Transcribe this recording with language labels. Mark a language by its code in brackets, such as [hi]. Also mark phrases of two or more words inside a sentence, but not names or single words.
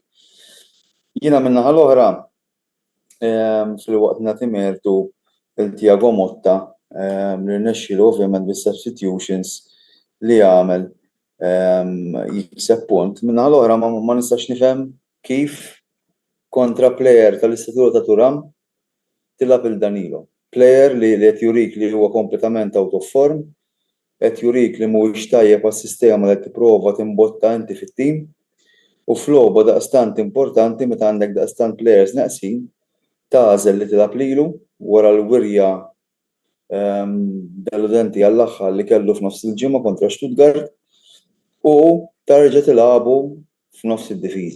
[mt] Jiena min-naħa l-oħra fil-waqt nagħti mertu il-Thiago Motta li rnexxielu ovvjament bis-substitutions li għamel jikseb punt. Min-naħa l-oħra ma nistax nifhem kif kontra plejer tal-istatura ta' Turam tilab il-Danilo. Plejer li qed jurik li huwa kompletament [en] out of form, [mt] qed jurik li mhuwiex tajjeb għas-sistema li qed tipprova timbotta inti fit-tim u f'logħba daqstant importanti meta għandek daqstant plejers naqsin tagħżel li tilab lilu wara l-wirja deludenti għall-aħħar li kellu f'nofs il-ġimgħa kontra Stuttgart u tarġa' tilagħbu f'nofs id-difiża.